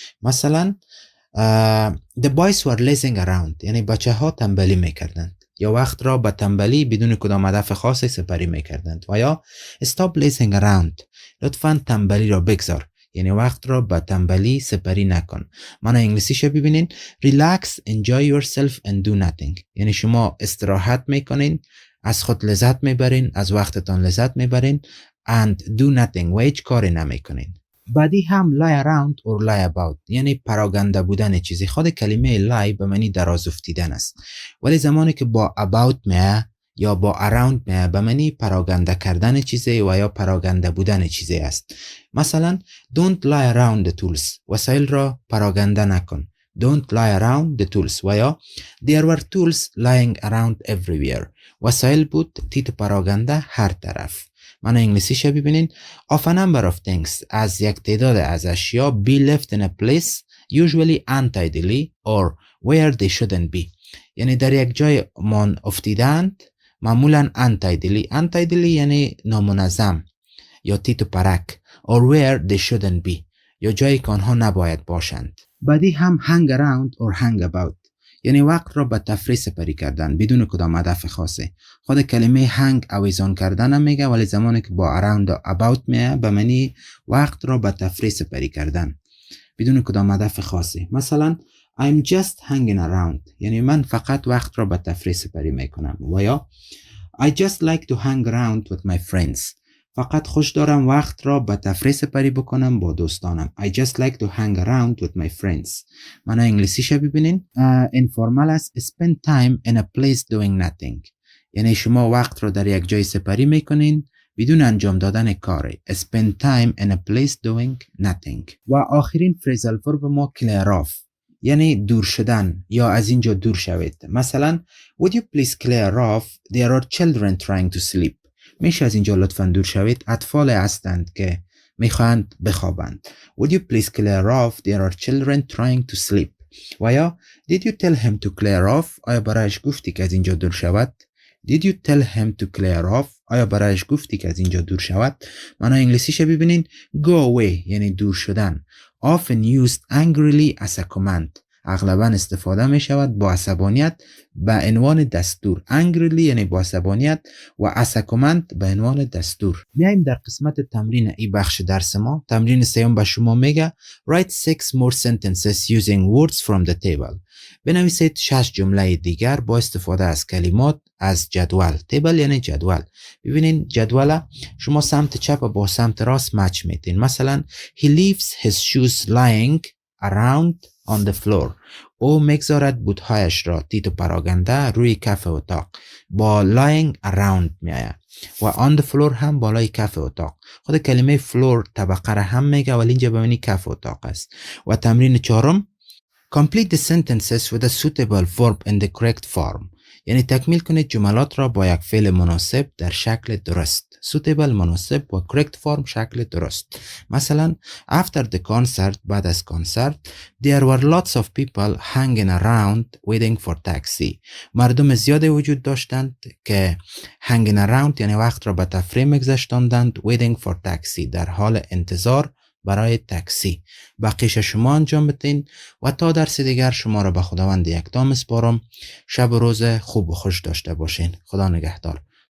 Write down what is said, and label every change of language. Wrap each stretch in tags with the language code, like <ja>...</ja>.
<fa>مثلا</fa> <en>the boys were lazing around</en> <fa>یعنی بچه ها تنبلی میکردند یا وقت را به تنبلی بدون کدام هدف خاصی سپری میکردند. و یا</fa> <en>stop lazing around</en> <fa>لطفاً تنبلی را بگذار یعنی وقت را به تنبلی سپری نکن. معنی انگلیسیش ببینین</fa> <en>relax, enjoy yourself and do nothing.</en> <fa>یعنی شما استراحت میکنین، از خود لذت میبرین، از وقتتان لذت میبرین</fa> <en>and do nothing</en> <fa>و هیچ کاری نمیکنین. بعدی هم lie around or lie about یعنی پراگنده بودن چیزی. خود کلمه lie به معنی دراز افتیدن است، ولی زمانی که با about میه یا با around میه به معنی پراگنده کردن چیزی و یا پراگنده بودن چیزی است. مثلا</fa> <en>don't lie around the tools،</en> <fa>وسایل را پراگنده نکن.</fa> <en>don't lie around the tools و یا there were tools lying around everywhere،</en> <fa>وسایل بود تیت پراگنده هر طرف. معنی انگلیسیش ببینین</fa> <en>of a number of things</en> <fa>از یک تعداد از اشیا</fa> <en>be left in a place usually untidily or where they shouldn't be،</en> <fa>یعنی در یک جای مان افتیدند معمولا untidily یعنی نامنظم یا تیت و پرک</fa> <en>or where they shouldn't be</en> <fa>یا جایی که آنها نباید باشند. بعدی هم hang around or hang about یعنی وقت را به تفریح سپری کردن بدون کدام هدف خاصه. خود کلمه hang آویزان کردن هم میگه، ولی زمانی که با around و about میه به معنی وقت را به تفریح سپری کردن بدون کدام هدف خاصه. مثلا</fa> <en>I'm just hanging around</en> <fa>یعنی من فقط وقت را به تفریح سپری میکنم. و یا</fa> <en>I just like to hang around with my friends</en> <fa>فقط خوش دارم وقت را به تفریح سپری بکنم با دوستانم.</fa> <en>I just like to hang around with my friends.</en> <fa>معنی انگلیسیش ببینین informal است</fa> <en>spend time in a place doing nothing</en> <fa>یعنی شما وقت را در یک جای سپری میکنین بدون انجام دادن کاری.</fa> <en>spend time in a place doing nothing.</en> <fa>و آخرین phrasal verb ما clear off یعنی دور شدن یا از اینجا دور شوید. مثلا</fa> <en>would you please clear off there are children trying to sleep</en> <fa>میشه از اینجا لطفاً دور شوید، اطفال هستند که میخواهند بخوابند.</fa> <en>would you please clear off there are children trying to sleep.</en> <fa>و یا</fa> <en>did you tell him to clear off</en> <fa>آیا برایش گفتی که از اینجا دور شود.</fa> <en>did you tell him to clear off</en> <fa>آیا برایش گفتی که از اینجا دور شود. معنی انگلیسیش ببینین go away یعنی دور شدن</fa> <en>often used angrily as a command</en> <fa>اغلبا استفاده می شود با عصبانیت به عنوان دستور. angrily یعنی با عصبانیت و as a command به عنوان دستور. میایم در قسمت تمرین ای بخش درس ما. تمرین سیوم به شما میگه</fa> <en>write 6 more sentences using words from the table.</en> <fa>بنویسید 6 جمله دیگر با استفاده از کلمات از جدول. تیبل یعنی جدول. ببینین جدول شما سمت چپ با سمت راست مچ میتین.</fa> <en>مثلا he leaves his shoes lying around on the floor.</en> <fa>او میگذارد بوتهایش را تیت و پراگنده روی کف اتاق. با lying around میآید و on the floor هم بالای کف اتاق. خود کلمه floor طبقه را هم میگه ولی اینجا به معنی کف اتاق است.</fa> <en>و تمرین چهارم complete the sentences with a suitable verb in the correct form.</en> <fa>یعنی تکمیل کنید جملات را با یک فعل مناسب در شکل درست. suitable مناسب و correct form شکل درست.</fa> <en>مثلا after the concert</en> <fa>بعد از کنسرت</fa> <en>there were lots of people hanging around waiting for taxi.</en> <fa>مردم زیادی وجود داشتند که hanging around یعنی وقت را به تفریح میگذشتاندند</fa> <en>waiting for taxi</en> <fa>در حال انتظار برای تاکسی. بقیش شما انجام بدین و تا درس دیگر شما را به خداوند یکتا میسپارم. شب و روز خوب و خوش داشته باشین. خدا نگهدار.</fa>